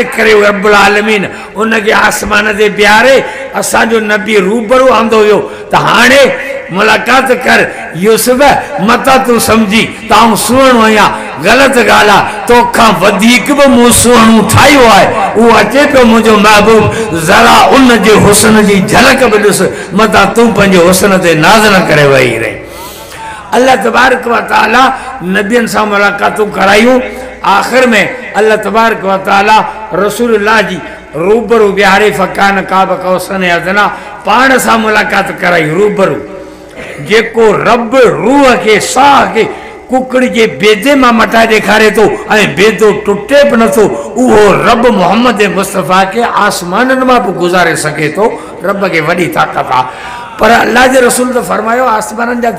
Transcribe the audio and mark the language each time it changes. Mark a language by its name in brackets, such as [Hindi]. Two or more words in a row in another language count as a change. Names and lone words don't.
[Sindhi] करे [Arabic] رب العالمين [Sindhi] उनखे आसमान ते बिहारे असांजो नबी रूबरू आंदो वियो त हाणे मुलाक़ात कर यूसुफ मता तू समझी त आउं सुहिणो आहियां ग़लति ॻाल्हि आहे तोखां वधीक बि मूं सुहिणो ठाहियो आहे उहो अचे पियो मुंहिंजो महबूब ज़रा उन जे हुस्न जी झलक बि ॾिस मता तूं पंहिंजे हुस्न ते नाज़ न करे वेही रहे [Arabic] الله تبارك وتعالى [Sindhi] नबियनि सां मुलाक़ातूं करायूं आख़िर में [Arabic] الله تبارك وتعالى [Sindhi] रसूलुल्लाह जी रूबरू बिहारे [Arabic] فكان قاب قوسين أدنى [Sindhi] पाण सां मुलाक़ात कराई रूबरू जेको रब रूह के साह के कुकड़ी के बेदे मां मटाए ॾेखारे थो ऐं बेदो टुटे बि नथो उहो रब मोहम्मद मुस्तफ़ा के आसमाननि मां बि गुज़ारे सघे थो रब खे वॾी ताक़त आहे पर अल्लाह जे रसूल त फरमायो आसमाननि जा